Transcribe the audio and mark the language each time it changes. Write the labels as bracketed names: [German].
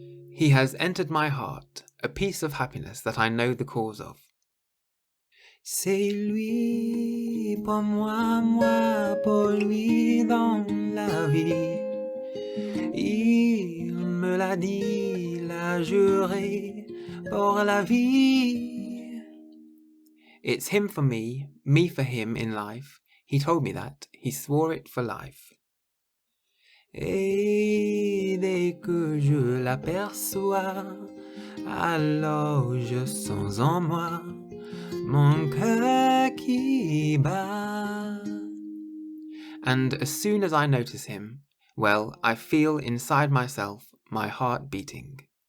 [English] He has entered my heart, a piece of happiness that I know the cause of. [French] C'est lui pour moi, moi pour lui dans la vie. Il me l'a dit, l'a juré pour la vie. [English] It's him for me for him in life. He told me that, he swore it for life. [French] Et dès que je l'aperçois, alors je sens en moi mon cœur qui bat. [English] And as soon as I notice him, well, I feel inside myself my heart beating.